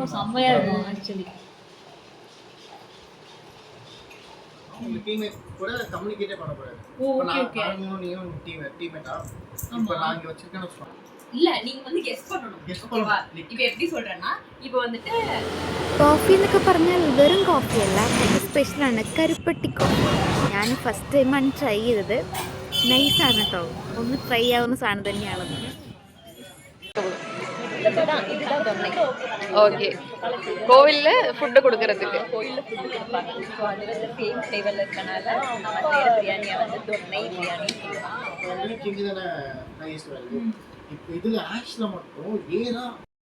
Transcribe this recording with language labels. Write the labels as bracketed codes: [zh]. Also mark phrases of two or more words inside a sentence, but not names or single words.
[ta] செம்மையாஇருக்கும் ஆக்சுவலி. உங்க டீமே கூட கம்யூனிகேட் பண்ண போறாரு. [en] okay okay. [ta] நீயும் டீமேட்டா இப்போ நான் இங்க வச்சிருக்கேன்னு சொல்றேன். இல்ல, நீங்க வந்து கெஸ் பண்ணணும். இப்போ எப்படி சொல்றேன்னா, இப்போ வந்துட்டு [ml] കോഫി എന്നൊക്കെ പറഞ്ഞാൽ വെറും കോഫിയല്ല, ഇത് സ്പെഷ്യലാണ്, കരുപ്പട്ടി കോഫി. ഞാൻ [en] first time [ml] ട്രൈ ചെയ്തത്. നൈസാണ് കേട്ടോ, ഒന്ന് ട്രൈ ആവുന്ന സാധനം തന്നെയാണെന്ന്. [ta] இதுதான் தொன்னை. ஓகே, கோவில்ல ஃபுட் கொடுக்கறதுக்கு. கோயில்ல ஃபுட் கொடுப்பாங்க. ஸோ அது வந்து [en] same flavour [ta] இருக்கனால நம்ம செய்யற பிரியாணியை வந்து தொன்னை பிரியாணி சொல்லுவாங்க. இப்போ இதுல ஆக்சுவலா மட்டும் ஏன்னா